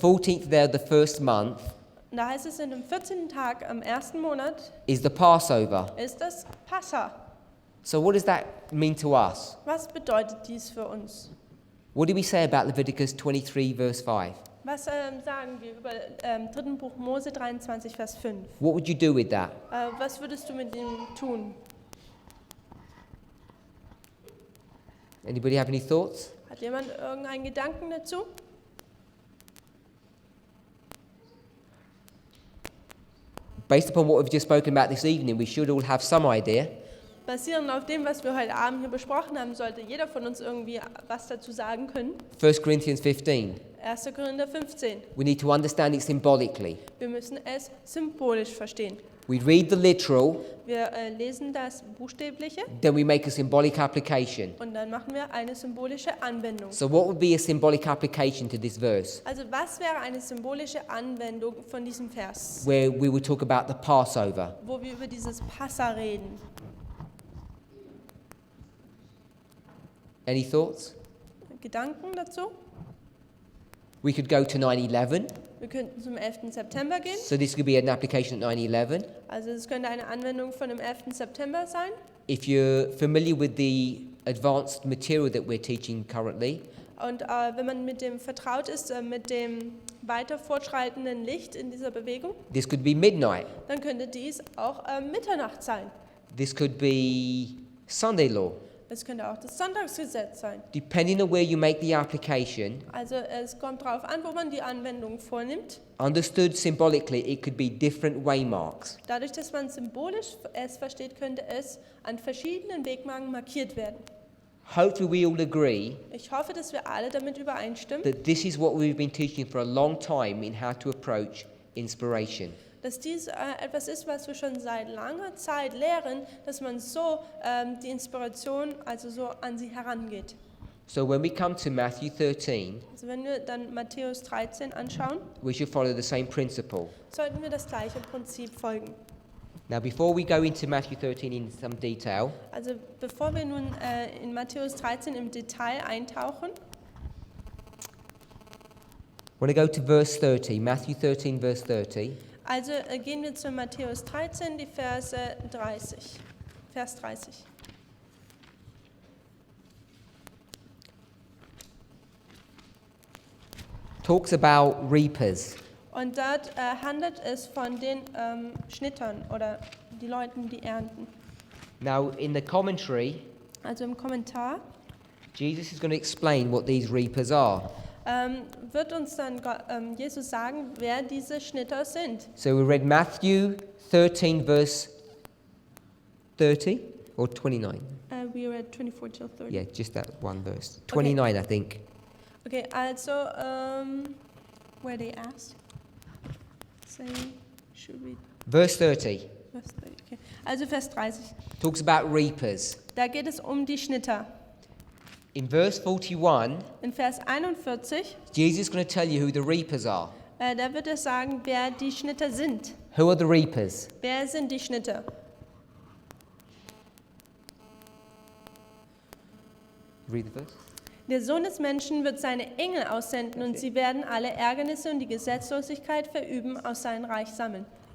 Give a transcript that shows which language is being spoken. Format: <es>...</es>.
<en>14th day of the first month</en> <de>und da heißt es, in dem 14. Tag am 1. Monat</de> <en>is the Passover.</en> <de>ist das Passa.</de> <en>So, what does that mean to us?</en> <de>Was bedeutet dies für uns?</de> <en>What did we say about Leviticus 23, verse 5?</en> <de>Was sagen wir über 3. Buch Mose 23, Vers 5?</de> <en>What would you do with that?</en> <de>Was würdest du mit ihm tun?</de> <en>Anybody have any thoughts?</en> <de>Hat jemand irgendeinen Gedanken dazu?</de> <en>Based upon what we've just spoken about this evening, we should all have some idea.</en> <de>Basierend auf dem, was wir heute Abend hier besprochen haben, sollte jeder von uns irgendwie was dazu sagen können.</de> <en>1 Corinthians 15.</en> <de>1. Korinther 15.</de> <en>We need to understand it symbolically.</en> <de>Wir müssen es symbolisch verstehen.</de> <en>We read the literal,</en> <de>Wir lesen das Buchstäbliche</de> <en>then we make a symbolic application.</en> <de>und dann machen wir eine symbolische Anwendung.</de> <en>So, what would be a symbolic application to this verse?</en> <de>Also was wäre eine symbolische Anwendung von diesem Vers,</de> <en>Where we would talk about the Passover.</en> <de>wo wir über dieses Passa reden?</de> <en>Any thoughts?</en> <de>Gedanken dazu?</de> <en>We could go to 9/11.</en> <de>Wir könnten zum 11. September gehen.</de> <en>So, this could be an application at 9/11.</en> <de>Also es könnte eine Anwendung von dem 11. September sein.</de> <en>If you're familiar with the advanced material that we're teaching currently,</en> <de>Und wenn man mit dem vertraut ist, mit dem weiter fortschreitenden Licht in dieser Bewegung,</de> <en>this could be midnight.</en> <de>dann könnte dies auch Mitternacht sein.</de> <en>This could be Sunday law.</en> <de>Es könnte auch das Sonntagsgesetz sein.</de> <en>Depending on where you make the application,</en> <de>Also es kommt darauf an, wo man die Anwendung vornimmt.</de> <en>understood symbolically, it could be different waymarks.</en> <de>Dadurch, dass man symbolisch es versteht, könnte es an verschiedenen Wegmarken markiert werden.</de> <en>hopefully we all agree</en> <de>Ich hoffe, dass wir alle damit übereinstimmen,</de> <en>that this is what we've been teaching for a long time in how to approach inspiration.</en> <de>dass dies etwas ist, was wir schon seit langer Zeit lehren, dass man so die Inspiration, also so an sie herangeht.</de> <en>So when we come to Matthew 13,</en> <de>Also wenn wir dann Matthäus 13 anschauen,</de> <en>we should follow the same principle.</en> <de>sollten wir das gleiche Prinzip folgen.</de> <en>Now, before we go into Matthew 13 in some detail,</en> <de>Also bevor wir nun in Matthäus 13 im Detail eintauchen,</de> <en>I want to go to verse 30, Matthew 13, verse 30.</en> <de>also gehen wir zu Matthäus 13, die Vers 30.</de> <en>Talks about reapers.</en> <de>Und dort handelt es von den Schnittern oder die Leuten, die ernten.</de> <en>Now, in the commentary,</en> <de>Also im Kommentar</de> <en>Jesus is going to explain what these reapers are.</en> <de>wird uns dann Jesus sagen, wer diese Schnitter sind.</de> <en>So we read Matthew 13, verse 30 or 29? We read 24 till 30. Yeah, just that one verse. 29, I think. Okay, also, where they ask, say, should we, Verse 30</en> <de>Vers 30, okay. Also Vers 30,</de> <en>talks about reapers.</en> <de>da geht es um die Schnitter.</de> <en>In verse 41,</en> <de>In Vers 41,</de> <en>Jesus is going to tell you who the reapers are.</en> <de>da wird er sagen, wer die Schnitter sind.</de> <en>Who are the reapers?</en> <de>Wer sind die Schnitter?</de> <en>Read the verse.</en> <de>Der Sohn des Menschen wird seine Engel aussenden und sie werden alle Ärgernisse und die Gesetzlosigkeit verüben aus seinem Reich sammeln.</de>